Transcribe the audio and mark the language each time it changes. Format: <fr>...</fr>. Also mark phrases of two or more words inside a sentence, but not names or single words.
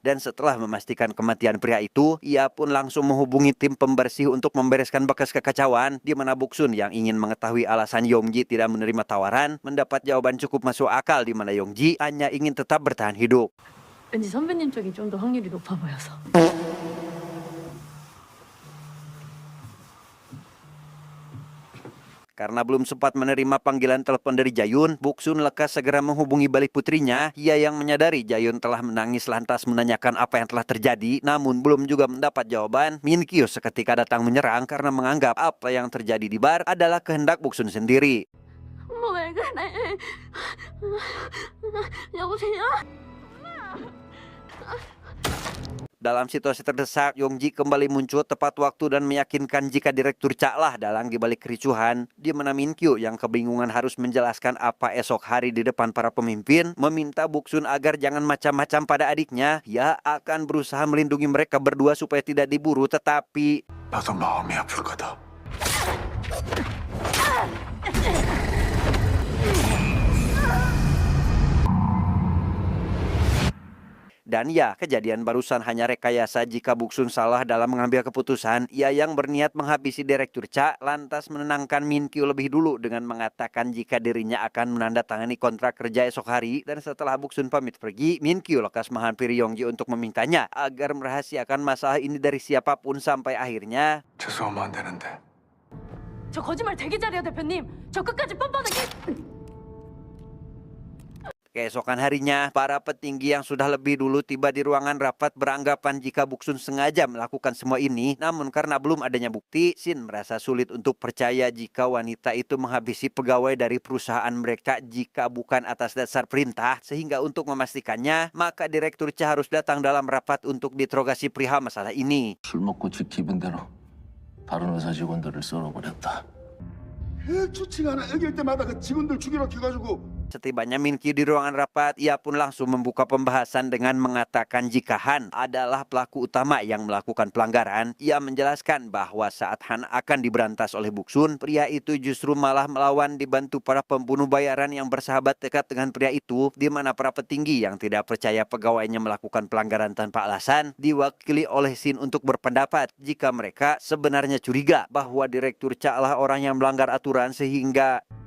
<id>Dan setelah memastikan kematian pria itu, ia pun langsung menghubungi tim pembersih untuk membereskan bekas kekacauan, di mana Buksun yang ingin mengetahui alasan Yongji tidak menerima tawaran, mendapat jawaban cukup masuk akal di mana Yongji hanya ingin tetap bertahan hidup.</id> <ko>왠지 선배님 쪽이 좀 더 확률이 높아 보여서.</ko> <id>Karena belum sempat menerima panggilan telepon dari Jayun, Buksun lekas segera menghubungi balik putrinya. Ia yang menyadari Jayun telah menangis lantas menanyakan apa yang telah terjadi, namun belum juga mendapat jawaban. Min Kyu seketika datang menyerang karena menganggap apa yang terjadi di bar adalah kehendak Buksun sendiri.</id> <ko>엄마 왜 그래? 여보세요?</ko> <id>Dalam situasi terdesak, Yongji kembali muncul tepat waktu dan meyakinkan jika Direktur Cha lah dalang di balik kericuhan, di mana Min Kyu yang kebingungan harus menjelaskan apa esok hari di depan para pemimpin, meminta Buksun agar jangan macam-macam pada adiknya. Ia akan berusaha melindungi mereka berdua supaya tidak diburu, tetapi...</id> <ko>나도 마음이 아플 거다.</ko> <id>Dan ya, kejadian barusan hanya rekayasa jika Buksun salah dalam mengambil keputusan. Ia yang berniat menghabisi Direktur Cha lantas menenangkan Min Kyu lebih dulu dengan mengatakan jika dirinya akan menandatangani kontrak kerja esok hari. Dan setelah Buksun pamit pergi, Min Kyu lekas menghampiri Yongji untuk memintanya agar merahasiakan masalah ini dari siapapun sampai akhirnya...</id> <ko>죄송하면 안 되는데. 저 거짓말 되게 잘해요, 대표님. 저 끝까지 뻔뻔하게.</ko> <id>Keesokan harinya, para petinggi yang sudah lebih dulu tiba di ruangan rapat beranggapan jika Buksun sengaja melakukan semua ini, namun karena belum adanya bukti, Sin merasa sulit untuk percaya jika wanita itu menghabisi pegawai dari perusahaan mereka jika bukan atas dasar perintah, sehingga untuk memastikannya, maka Direktur Cha harus datang dalam rapat untuk diinterogasi perihal masalah ini.</id> <ko>술 먹고 지 기분대로 다른 회사 직원들을 썰어버렸다. 주치가 하나 여길 때마다 그 직원들 죽이러 해가지고</ko> <id>Setibanya Min Kyu di ruangan rapat, ia pun langsung membuka pembahasan dengan mengatakan jika Han adalah pelaku utama yang melakukan pelanggaran. Ia menjelaskan bahwa saat Han akan diberantas oleh Buksun, pria itu justru malah melawan dibantu para pembunuh bayaran yang bersahabat dekat dengan pria itu, di mana para petinggi yang tidak percaya pegawainya melakukan pelanggaran tanpa alasan diwakili oleh Sin untuk berpendapat jika mereka sebenarnya curiga bahwa Direktur Cha lah orang yang melanggar aturan sehingga</id>